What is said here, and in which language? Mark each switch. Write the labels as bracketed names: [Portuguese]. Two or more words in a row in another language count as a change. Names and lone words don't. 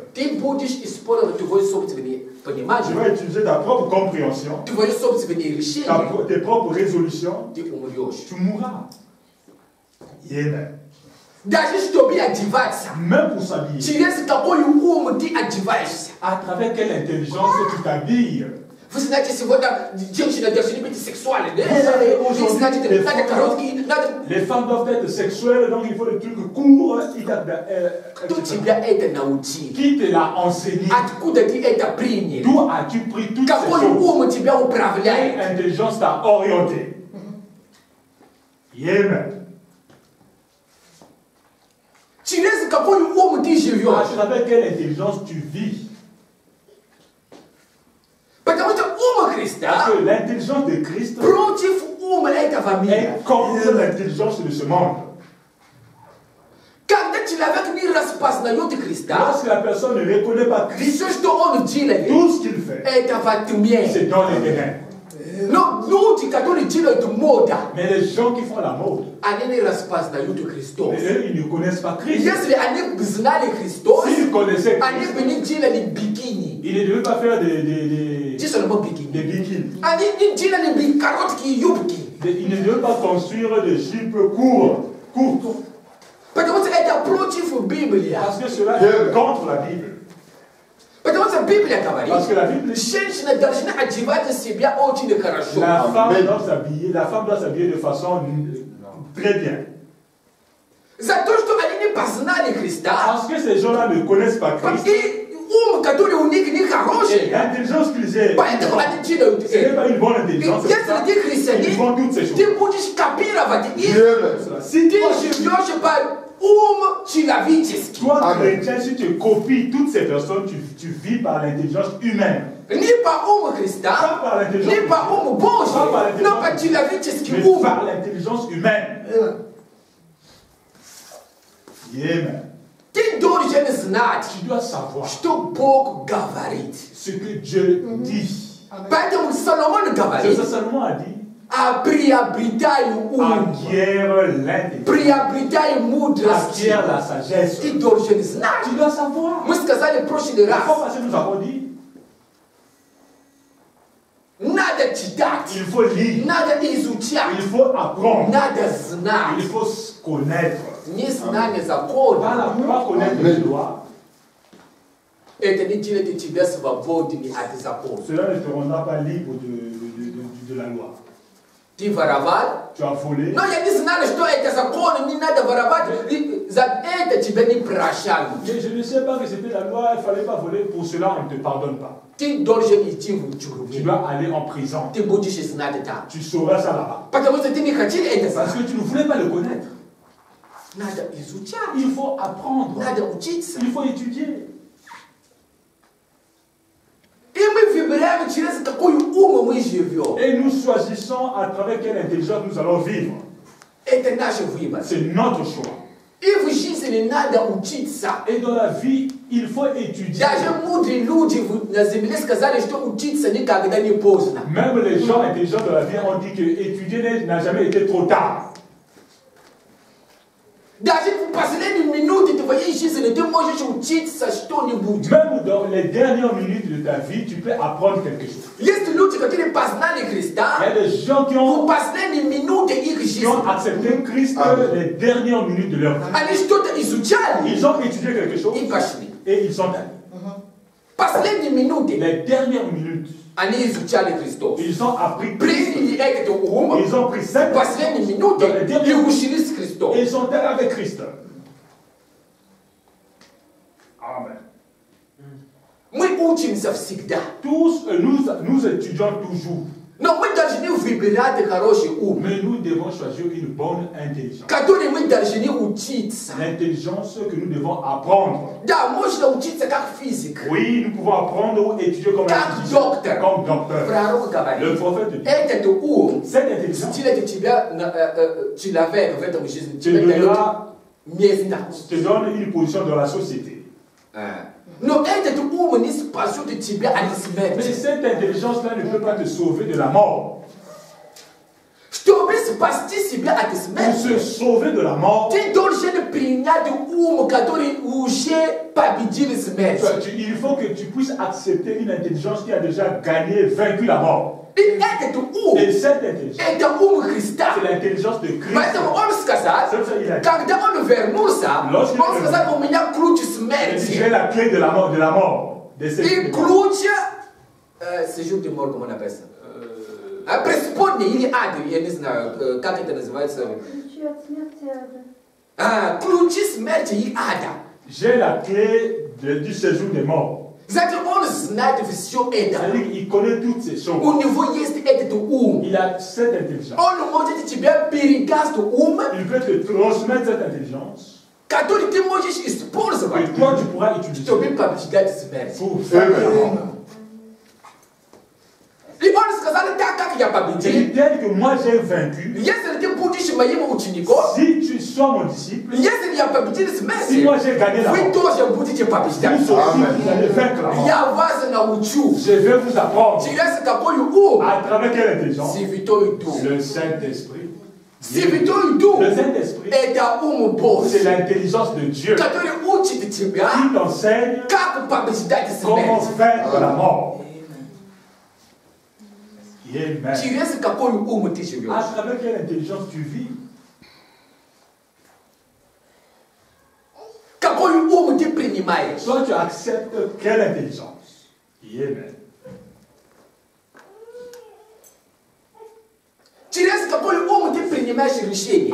[French] Je vais utiliser ta propre compréhension, tes propres résolutions. Tu mourras. Amen. Même pour s'habiller. À travers quelle intelligence tu t'habilles? [Russian] Vous знаете, сегодня женщины должны быть сексуальны. [French] Les femmes doivent être sexuelles, donc il faut des trucs courts. [Russian] Кто тебя это научил? [French] Qui te l'a enseigné? [Russian] Откуда ты это принял? [French] D'où as-tu pris toutes ces [Russian] Какой [French] choses? [Russian] ум тебя управляет? [French] Quelle intelligence t'a orienté? Amen. [Russian] Через какой ум ты [French] À [Russian] живешь? [French] travers quelle intelligence tu vis? [Russian] Потому что ум Христа [French] Parce que l'intelligence de Christ [Russian] против ума этого мира. [French] est contre l'intelligence de ce monde. [Russian] Когда человек не распознает Христа, [French] Lorsque la personne ne reconnaît pas Christ, [Russian] все, что он делает, [French] tout ce qu'il fait, [Russian] это во тьме. [French] c'est dans les ténèbres. [Russian] Но люди, которые делают мода, [French] Mais les gens qui font la mode, [Russian] они не распознают Христос. [French] eux, ils ne connaissent pas Christ. [Russian] Если они бы знали Христос, [French] S'ils connaissaient [Russian] они [French] Christ, [Russian] бы не делали бикини. [French] ils ne devaient pas faire des Dis seulement bikini. bikinis. [Russian] Они не делали короткие юбки. [French] Ils ne devaient pas construire des jupes courtes. [Russian] Потому что это против Библии. [French] Parce que cela est contre la Bible. [Russian] Потому что Библия говорит, [French] Parce que la Bible dit [Russian] женщина должна одевать себя очень хорошо. [French] la femme doit s'habiller de façon très bien. [Russian] За то, что они не познали Христа, [French] Parce que ces gens-là ne connaissent pas Christ. [Russian] и ум, который у них не [French] Et [Russian] хороший, [French] l'intelligence qu'ils aient, [Russian] поэтому они делают [French] ce n'est [Russian] это. [French] pas une bonne intelligence. c'est ça. [Russian] Если ты христианин, [French] Ils font toutes ces choses. [Russian] ты будешь копировать их. [French] Si [Russian] Ты [French] toi, [Russian] живешь по ум человеческий. [French] toi chrétien, si tu copies toutes ces personnes, tu vis par l'intelligence humaine. [Russian] Не по уму [French] Pas [Russian] Христа, [French] par l'intelligence [Russian] не по уму Божьему, [French] Pas par l'intelligence. [Russian] но по человеческий [French] mais [Russian] ум. [French] par l'intelligence humaine. Amen. [Russian] Ты должен знать, [French] Tu dois savoir [Russian] что Бог говорит. [French] ce que Dieu dit. [Russian] Поэтому Соломон [French] C'est [Russian] говорит, [French] ça seulement a dit. [Russian] приобретай ум, [French] Acquiert l'intelligence. [Russian] приобретай мудрость. [French] Acquiert la sagesse. [Russian] Ты должен знать. [French] Tu dois savoir. [Russian] Мы сказали в прошлый [French] La fois [Russian] раз, [French] passée, nous avons dit, [Russian] надо читать, [French] il faut lire, [Russian] надо изучать, [French] il faut apprendre, [Russian] надо [French] il [Russian] знать. [French] faut connaître. [Russian] Не знание закона, [French] Pas connaître les lois, [Russian] это не делает тебя свободными от закона. [French] cela ne te rendra pas libre de la loi. [Russian] Ты воровал, [French] Tu as volé, [Russian] но я не знала, что это закон, не надо воровать. И за это тебя не прощали. [French] mais je ne sais pas que c'était la loi, il ne fallait pas voler, pour cela on ne te pardonne pas. [Russian] Ты должен идти в [French] Tu [Russian] тюрьму. [French] dois aller en prison. [Russian] Ты будешь знать там. [French] Tu sauras ça là-bas. [Russian] Потому что ты не хотел это [French] Parce [Russian] знать. [French] que tu ne voulais pas le connaître. [Russian] Надо изучать, [French] Il faut apprendre, [Russian] надо учиться. [French] il faut étudier. [Russian] И мы выбираем, через какой ум мы живем. [French] Et nous choisissons à travers quelle intelligence nous allons vivre. [Russian] Это наш выбор. [French] C'est notre choix. [Russian] И в жизни надо учиться. [French] Et dans la vie, il faut étudier. [Russian] Даже мудрые люди на земле сказали, что учиться никогда не поздно. [French] Même les gens intelligents de la vie ont dit que étudier n'a jamais été trop tard. [Russian] Даже в последние минуты твоей жизни ты можешь учиться что-нибудь. [French] Même dans les dernières minutes de ta vie, tu peux apprendre quelque chose. [Russian] Есть люди, которые познали [French] Il y [Russian] Христа [French] a des gens qui [Russian] в [French] ont [Russian] последние минуты их жизни. [French] accepté Christ les dernières minutes de leur vie. [Russian] Они что-то изучали [French] Ils ont étudié quelque chose [Russian] и пошли. [French] et ils sont allés. [Russian] Последние минуты [French] Les dernières minutes, [Russian] они изучали Христос. [French] ils ont appris Christ. [Russian] Приняли этот ум, [French] Ils ont pris cette [Russian] последние минуты и ушли с Христом. [French] et ils sont allés avec Christ. Amen. [Russian] Мы учимся всегда. [French] Tous, nous étudions toujours, [Russian] Но мы должны выбирать хороший ум, [French] mais nous devons choisir une bonne intelligence. [Russian] который мы должны учиться. [French] L'intelligence que nous devons apprendre. [Russian] Да, можно учиться как физик. [French] Oui, nous pouvons apprendre ou étudier comme [Russian] Как [French] un [Russian] доктор. [French] comme docteur. [Russian] Пророк [French] Le [Russian] говорит, [French] prophète dit, [Russian] этот ум [French] cette intelligence [Russian] сделает тебя человек в этом жизни. [French] te [Russian] Тебе дает [French] donnera, [Russian] место. [French] te donne une position dans la société. [Russian] Но этот ум не спасет тебя от [French] Mais [Russian] смерти. [French] cette intelligence-là ne peut pas te sauver de la mort. [Russian] Чтобы спасти себя от [French] Pour [Russian] смерти, [French] se sauver de la mort, [Russian] ты должен принять ум, который уже победил смерть. [French] il faut que tu puisses accepter une intelligence qui a déjà gagné, vaincu la mort. [Russian] И этот ум, [French] Et cette intelligence, [Russian] это ум Христа. [French] c'est l'intelligence de Christ. [Russian] Поэтому он сказал, [French] C'est ça qu'il a dit. [Russian] когда он вернулся, он сказал, у меня ключ [French] Il dit, [Russian] смерти. [French] j'ai la clé de la mort, de ces [Russian] И ключ [French] Séjour de mort, comment on appelle ça? [Russian] Преисподня или ад, я не знаю, как это называется. Ключи смерти и ада. [French] J'ai la clé du séjour des morts. [Russian] Знаете, он знает все это. [French] Il connaît toutes ces choses. [Russian] У него есть этот ум. [French] Il a cette intelligence. [Russian] Он может тебе передаст ум. [French] Il peut te transmettre cette intelligence. [Russian] Который ты можешь использовать. [French] Et toi, tu pourras utiliser. [Russian] Чтобы побеждать смерть. [French] Pour faire la mort. [Russian] И он сказал, так как я победил. [French] Tel que moi j'ai vaincu. [Russian] Если ты будешь моим учеником. [French] Si tu sois mon disciple. [Russian] Если я победил смерть. [French] Si moi j'ai gagné la mort. [Russian] Вы тоже будете побеждать. [French] Vous aussi, vous allez vaincre la mort. [Russian] Я вас научу. [French] Je vais vous apprendre. [Russian] Через какой ум? [French] À travers quelle intelligence? [Russian] Святой Дух. [French] Le Saint-Esprit. [Russian] Святой Дух. [French] Le Saint-Esprit. [Russian] Это ум Божий. [French] C'est l'intelligence de Dieu. [Russian] Который учит тебя. [French] Qui t'enseigne [Russian] как побеждать смерть. [French] Comment vaincre la mort. Amen. [Russian] Через какой ум ты живешь? [French] À travers quelle intelligence tu vis? [Russian] Какой ум ты принимаешь? [French] Toi, tu acceptes quelle intelligence? Amen. [Russian] Через какой ум ты принимаешь решения?